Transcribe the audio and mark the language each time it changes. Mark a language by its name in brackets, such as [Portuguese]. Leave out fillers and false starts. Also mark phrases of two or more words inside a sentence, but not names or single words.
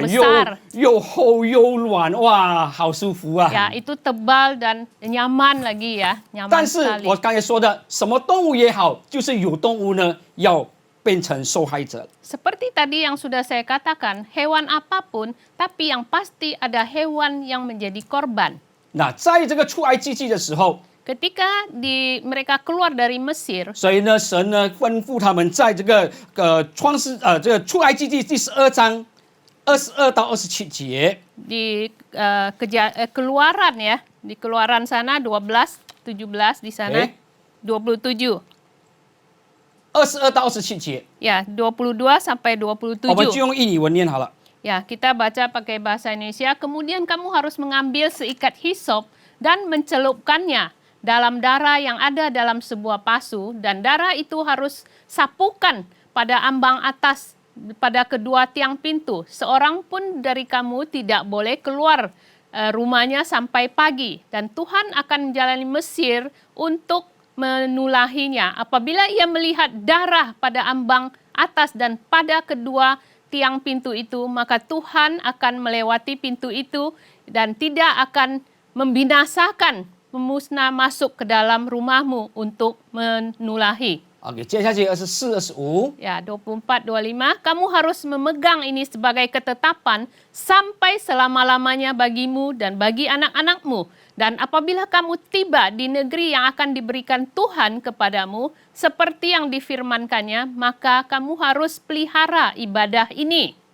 [Chinese] 又 [Indonesian] besar. [Chinese] 又厚又软，哇，好舒服啊！ [Indonesian] Ya, itu tebal dan nyaman lagi ya, nyaman [Chinese] 但是 [Indonesian] sekali. [Chinese] 我刚才说的，什么动物也好，就是有动物呢要变成受害者。 [Indonesian] Seperti tadi yang sudah saya katakan, hewan apapun, tapi yang pasti ada hewan yang menjadi korban. [Chinese] 那在这个出埃及记的时候， [Indonesian] Ketika mereka keluar dari Mesir, [Chinese] 所以呢，神呢吩咐他们在这个这个出埃及记第12章22到27节， [Indonesian] di keluaran ya, di keluaran sana 12, 17 di sana Oke. 27. [Chinese] 22 到27节， [Indonesian] Ya, 22 sampai [Chinese] 我们就 [Indonesian] 27. [Chinese] 用印尼文念好了。 [Indonesian] Ya, kita baca pakai bahasa Indonesia. Kemudian kamu harus mengambil seikat hisop dan mencelupkannya dalam darah yang ada dalam sebuah pasu, dan darah itu harus sapukan pada ambang atas pada kedua tiang pintu. Seorang pun dari kamu tidak boleh keluar rumahnya sampai pagi, dan Tuhan akan menjalani Mesir untuk menulahinya. Apabila ia melihat darah pada ambang atas dan pada kedua tiang pintu itu, maka Tuhan akan melewati pintu itu dan tidak akan membinasakan, memusnah masuk ke dalam rumahmu untuk menulahi. [Chinese] OK，接下去24、25。 [Indonesian] Ya, 24, 25, kamu harus memegang ini sebagai ketetapan sampai selama-lamanya bagimu dan bagi anak-anakmu. Dan apabila kamu tiba di negeri yang akan diberikan Tuhan kepadamu, seperti yang difirmankannya, maka kamu harus pelihara ibadah ini.